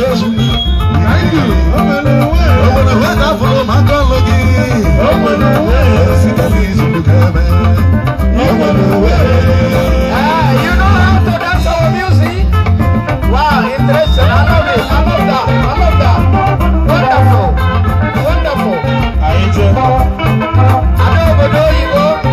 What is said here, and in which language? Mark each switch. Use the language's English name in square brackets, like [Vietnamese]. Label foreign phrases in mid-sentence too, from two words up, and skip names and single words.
[English] Thank you. [Igbo] O nwere uwe ka afụrụ maka ọlụ gị. O nwere uwe. Site n'izu ụka eme. O nwere uwe. [English] Ah, you know how to dance our music? Wow, interesting. I love it. I love that. I love that. Wonderful. Wonderful. [Igbo] Anyị jee. Ada obodo oyibo.